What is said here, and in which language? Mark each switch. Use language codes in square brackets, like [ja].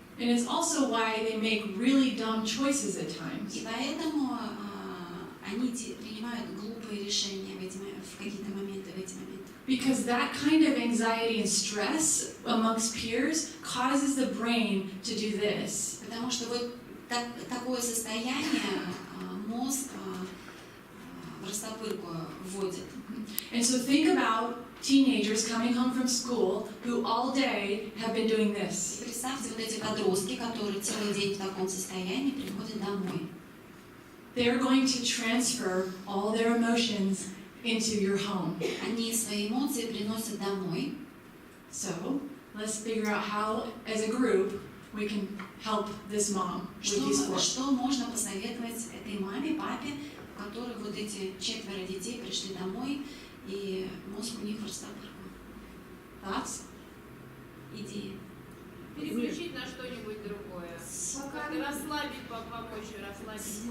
[en] And it's also why they make really dumb choices at times. [ru] И поэтому они принимают глупые решения в какие-то моменты, в эти моменты. [en] Because that kind of anxiety and stress amongst peers causes the brain to do this. [ru] Потому что вот такое состояние мозг в растопырку вводит. [en] And so think about teenagers coming home from school who all day have been doing this. [ru] Представьте вот эти подростки, которые целый день в таком состоянии приходят домой. [en] They're going to transfer all their emotions into your home. [ru] Они свои эмоции приносят домой. [en] So let's figure out how, as a group, we can help this mom with these four. [ru] Что можно посоветовать этой маме, папе, у которых вот эти 4 детей пришли домой, и мозг у них в растопырку? [en] Thoughts? [ru] Идеи. Переключить на что-нибудь другое. Как-то расслабить, помочь расслабить.